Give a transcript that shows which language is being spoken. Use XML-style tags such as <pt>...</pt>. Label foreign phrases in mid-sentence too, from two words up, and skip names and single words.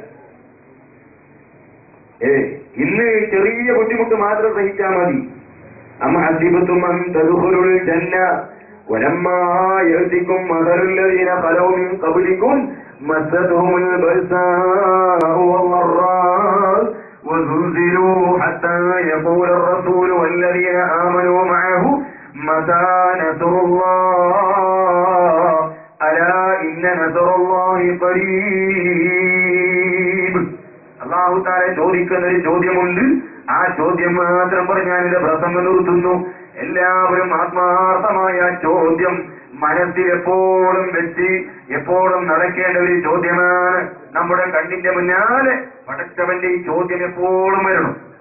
<ml>ഇന്ന് ചെറിയ ബുദ്ധിമുട്ട് മാത്രം സഹിച്ചാൽ മതി.</ml> <ar>أم حسبتم أن تدخلوا الجنة ولما يأتكم مثل الذين خلوا من قبلكم مستهم البأساء والضراء وزلزلوا حتى يقول الرسول والذين آمنوا معه متى نصر الله ألا إن نصر الله قريب.</ar> <ml>അല്ലാഹു തആല ചോദിക്കുന്ന ഒരു ചോദ്യമുണ്ട്. ആ ചോദ്യം മാത്രം പറഞ്ഞ് ഞാനിത് പ്രസംഗം നിർത്തുന്നു. എല്ലാവരും ആത്മാർത്ഥമായ ചോദ്യം മനസ്സിൽ എപ്പോഴും വെച്ച് എപ്പോഴും നടക്കേണ്ട ഒരു ചോദ്യമാണ്. നമ്മുടെ കണ്ണിന്റെ മുന്നാലെ പടച്ചവന്റെ ഈ ചോദ്യം എപ്പോഴും വരണം.</ml>